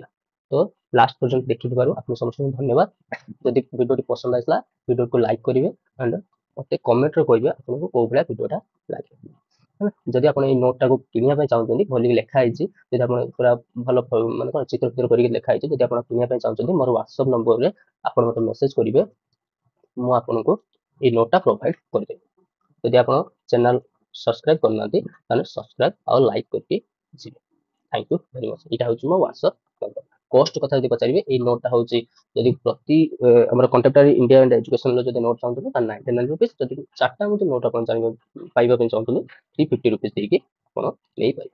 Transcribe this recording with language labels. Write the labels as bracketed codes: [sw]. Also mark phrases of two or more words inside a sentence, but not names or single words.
[or] ତ ଲାଷ୍ଟ ପର୍ଯ୍ୟନ୍ତ ଦେଖିଥିବାରୁ ଆପଣ ସମସ୍ତଙ୍କୁ ଧନ୍ୟବାଦ। ଯଦି ଭିଡିଓଟି ପସନ୍ଦ ଆସିଲା, ଭିଡିଓକୁ ଲାଇକ୍ କରିବେ ଆଣ୍ଡ ମତେ କମେଣ୍ଟରେ କହିବେ ଆପଣଙ୍କୁ କୋଉ ଭଳିଆ ଭିଡିଓଟା ଲାଗେ। ଯଦି ଆପଣ ଏଇ ନୋଟଟାକୁ କିଣିବା ପାଇଁ ଚାହୁଁଛନ୍ତି, ଭଲିକି ଲେଖା ହେଇଛି, ଯଦି ଆପଣ ପୁରା ଭଲ ମାନେ କଣ ଚିତ୍ର ଚିତ୍ର କରିକି ଲେଖା ହେଇଛି, ଯଦି ଆପଣ କିଣିବା ପାଇଁ ଚାହୁଁଛନ୍ତି ମୋର ହ୍ୱାଟ୍ସଆପ ନମ୍ବରରେ ଆପଣ ମତେ ମେସେଜ କରିବେ, ମୁଁ ଆପଣଙ୍କୁ ଏଇ ନୋଟଟା ପ୍ରୋଭାଇଡ କରିଦେବି। ଯଦି ଆପଣ ଚ୍ୟାନେଲ ସବସ୍କ୍ରାଇବ କରିନାହାନ୍ତି ତାହେଲେ ସବସ୍କ୍ରାଇବ ଆଉ ଲାଇକ୍ କରିକି ଯିବେ। [en] Thank you very much. [or] ଏଇଟା ହେଉଛି ମୋ ହ୍ୱାଟ୍ସଆପ ନମ୍ବର। କଷ୍ଟ କଥା ଯଦି ପଚାରିବେ, ଏଇ ନୋଟଟା ହେଉଛି ଯଦି ପ୍ରତି ଆମର କଣ୍ଟେମ୍ପରାରୀ ଇଣ୍ଡିଆ ଆଣ୍ଡ ଏଜୁକେସନର ଯଦି ନୋଟ ଚାହୁଁଛନ୍ତି ତାହେଲେ 99 ରୁପିସ୍। ଯଦି ଚାରିଟା ମଧ୍ୟ ନୋଟ ଆପଣ ପାଇବା ପାଇଁ ଚାହୁଁଛନ୍ତି 350 ରୁପିସ୍ ଦେଇକି ଆପଣ ନେଇପାରିବେ।